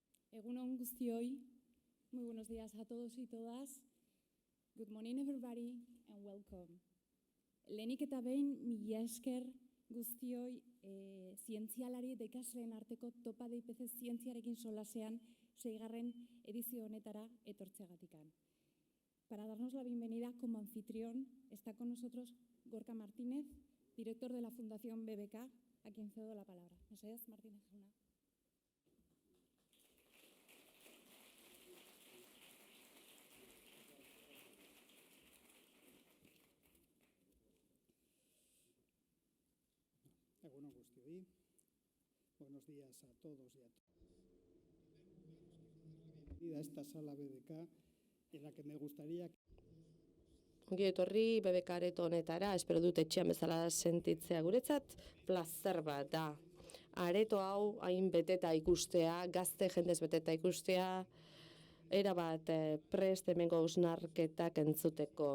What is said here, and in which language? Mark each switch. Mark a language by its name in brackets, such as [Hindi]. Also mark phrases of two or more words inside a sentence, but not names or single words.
[Basque] Egun on guztioi, [Spanish] muy buenos días a todos y todas. [English] Good morning everybody and welcome. [Basque] Lehenik eta behin, mila esker guztioi zientzialari eta ikasleen arteko topa DIPC zientziarekin solasean 6. edizio honetara etortzeagatikan. [Spanish] Para darnos la bienvenida como anfitrión está con nosotros Gorka Martínez, director de la Fundación BBK, a quien cedo la palabra. [Basque] Mesedez, Martínez jauna. Egun on guztioi. [Spanish] Buenos días a todos y a todas. Bienvenida a esta sala BBK en la que me gustaría... [Basque] Ongi etorri BBK areto honetara, espero dut etxean bezala sentitzea guretzat, plazer bat da. Areto hau hain beteta ikustea, gazte jendez beteta ikustea, erabat prest hemengo hausnarketak entzuteko.